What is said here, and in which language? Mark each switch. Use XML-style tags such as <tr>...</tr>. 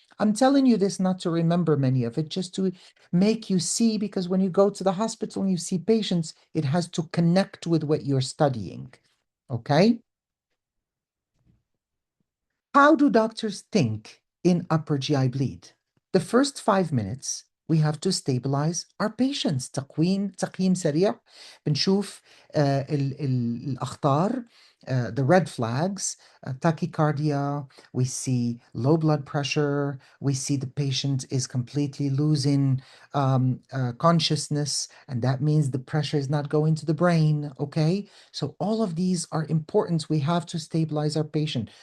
<en>I'm telling you this not to remember many of it, just to make you see, because when you go to the hospital and you see patients, it has to connect with what you're studying. Okay? How do doctors think in upper GI bleed? The first 5 minutes, we have to stabilize our patients.</en> <ar>تقييم سريع. بنشوف الأخطار.</ar> <en>the red flags, tachycardia, we see low blood pressure, we see the patient is completely losing consciousness, and that means the pressure is not going to the brain. Okay, so all of these are important. We have to stabilize our patient.</en>